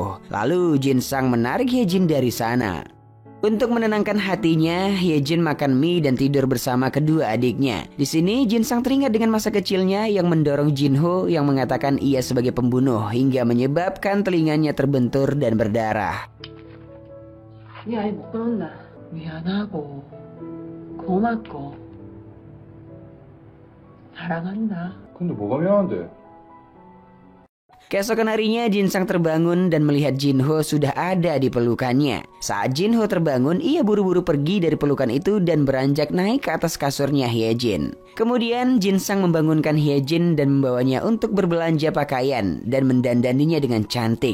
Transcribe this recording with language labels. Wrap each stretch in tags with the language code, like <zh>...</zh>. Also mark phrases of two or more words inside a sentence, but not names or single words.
<id>Lalu Jin Sang menarik Hye Jin dari sana. Untuk menenangkan hatinya, Hyejin makan mie dan tidur bersama kedua adiknya. Di sini Jin Sang teringat dengan masa kecilnya yang mendorong Jinho yang mengatakan ia sebagai pembunuh hingga menyebabkan telinganya terbentur dan berdarah.</id> <ko>네 아이 못 끊었나? 미안하고 고맙고 사랑한다. 근데 뭐가 미안한데?</ko> <id>Keesokan harinya Jin Sang terbangun dan melihat Jinho sudah ada di pelukannya. Saat Jinho terbangun, ia buru-buru pergi dari pelukan itu dan beranjak naik ke atas kasurnya Hyejin. Kemudian Jin Sang membangunkan Hyejin dan membawanya untuk berbelanja pakaian dan mendandaninya dengan cantik.</id>